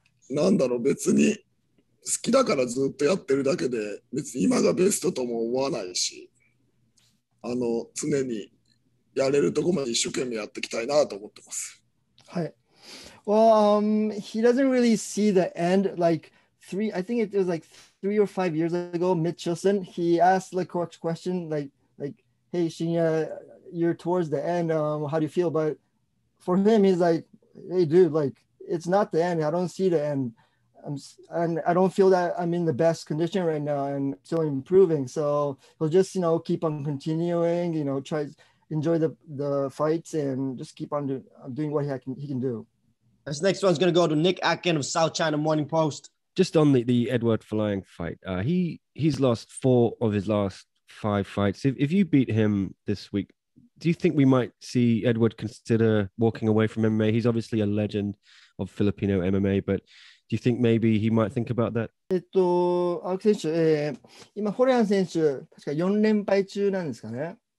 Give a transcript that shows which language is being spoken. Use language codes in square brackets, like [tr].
[ja] なんだろう、別に好きだからずっとやってるだけで別に今がベストとも思わないし、常にやれるとこまで一生懸命やっていきたいなと思ってます。はい。 [en] Well, he doesn't really see the end. Like I think it was like 3 or 5 years ago, Mitch Chilson, he asked like coach question like, hey Shinya, you're towards the end. How do you feel? But for him, he's like, hey dude, like it's not the end. I don't see the end. And I don't feel that I'm in the best condition right now and still improving. So he'll just keep on continuing. Try enjoy the fights and just keep on doing what he can do. This next one's going to go to Nick Atkin of South China Morning Post. Just on the Edward Flying fight, he's lost 4 of his last 5 fights. If you beat him this week, do you think we might see Edward consider walking away from MMA? He's obviously a legend of Filipino MMA, but do you think maybe he might think about that? [ja] 青木選手、今、ホレアン選手、確か4連敗中なんですかね。